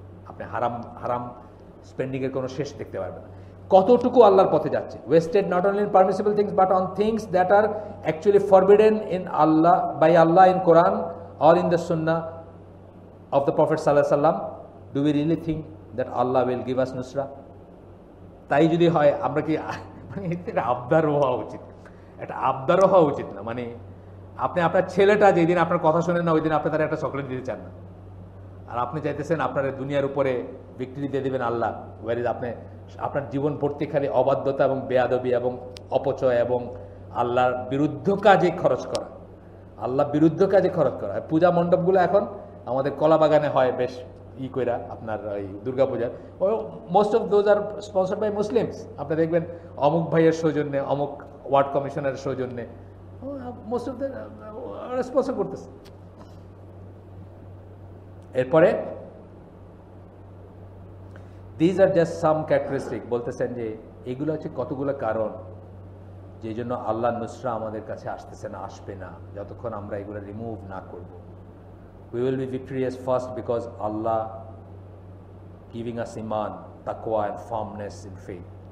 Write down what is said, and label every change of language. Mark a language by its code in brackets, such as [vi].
[bn] আপনি হারাম হারাম স্পেন্ডিংয়ের কোনো শেষ দেখতে পারবেন না। কতটুকু আল্লাহর পথে যাচ্ছে? [en] Wasted not only in permissible things but on things that are actually forbidden in Allah, by Allah in Quran or in the Sunnah of the Prophet sallallahu alaihi wasallam. Do we really think that Allah will give us nusra? [bn] তাই যদি হয়, আমরা কি মানে এটা আবদারও হওয়া উচিত, এটা আবদারও হওয়া উচিত না। মানে আপনি আপনার ছেলেটা যেদিন আপনার কথা শোনেন না, ওই দিন আপনি তার একটা চকলেট দিতে চান না, আর আপনি চাইতেছেন আপনার দুনিয়ার উপরে ভিক্টরি দিয়ে দেবেন আল্লাহ, ওয়ার ইজ আপনি আপনার জীবন ভর্তি খালি অবাধ্যতা এবং বেয়াদবি এবং অপচয় এবং আল্লাহর বিরুদ্ধ কাজে খরচ করা, আল্লাহ বিরুদ্ধ কাজে খরচ করা। পূজা মণ্ডপগুলো এখন আমাদের কলা বাগানে হয় বেশ কইরা, আপনার ওই দুর্গা পূজার, [en] Most of those are sponsored by Muslims. [bn] আপনি দেখবেন অমুক ভাইয়ের সৌজন্যে, অমুক ওয়ার্ড কমিশনারের সৌজন্যে, [en] most of the [bn] স্পন্সর করতেছে। এরপরে [en] these are just some characteristic, [bn] বলতেছেন যে এগুলো হচ্ছে কতগুলো কারণ যে জন্য আল্লাহ নুসরা আমাদের কাছে আসতেছে না, আসবে না যতক্ষণ আমরা এগুলো রিমুভ না করব। [en] We will be victorious first because Allah giving us iman, taqwa and firmness in faith.